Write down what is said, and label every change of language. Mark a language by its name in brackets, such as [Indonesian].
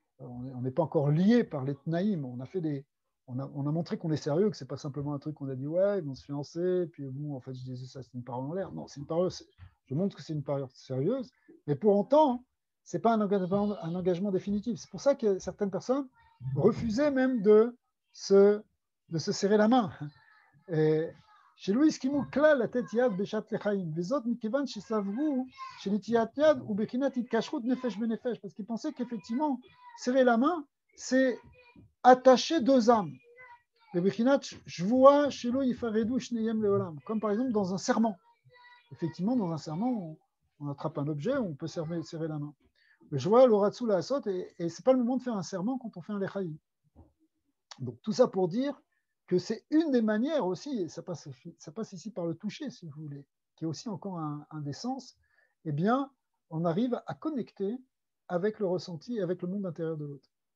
[French] On n'est pas encore lié par les tnaïm. On a montré qu'on est sérieux, que c'est pas simplement un truc qu'on a dit ouais, ils vont se fiancer, puis bon, en fait, je disais ça, c'est une parole en l'air. Non, c'est une parole. Je montre que c'est une parole sérieuse, mais pour autant, c'est pas un engagement définitif. C'est pour ça que certaines personnes refusaient même de se serrer la main. [Hebrew] שלא הסכימו כלל לתת יד בשעת לחיים, וזאת מכיוון שסברו שנטיית יד הוא בחינת התקשרות נפש בנפש, [French] parce qu'ils pensaient qu'effectivement, serrer la main, c'est attacher deux âmes. [Hebrew] בבחינת שבועה שלא יפרדו שניהם לעולם, [French] comme par exemple dans un serment. Effectivement, dans un serment, on attrape un objet, on peut serrer la main. Le joie, le ratsu, la asot, et c'est pas le moment de faire un serment quand on fait un lechaïm. Donc tout ça pour dire que c'est une des manières aussi, et ça passe ici par le toucher, si vous voulez, qui est aussi encore un des sens, eh bien, on arrive à connecter avec le ressenti, avec le monde intérieur de l'autre.